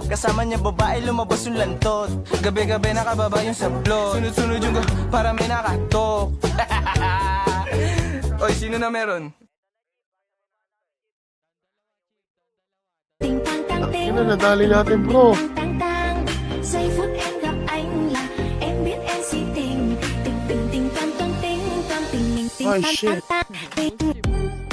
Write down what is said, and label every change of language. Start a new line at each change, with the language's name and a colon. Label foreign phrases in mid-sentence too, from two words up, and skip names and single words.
Filipino: Kasama niya babae lumabas yung lantot. Gabi-gabi nakababa yung sablot. Sunod-sunod yung para may nakatok. Oy, sino na meron? Ting tang tang ting. Ano nadali natin, bro? Tang tang.
Vietnamese: Giây phút em gặp anh là em biết em si tình. Tình tình tình tan tan tình tan tình mình tình Oh, tan
English: shit. tan tan.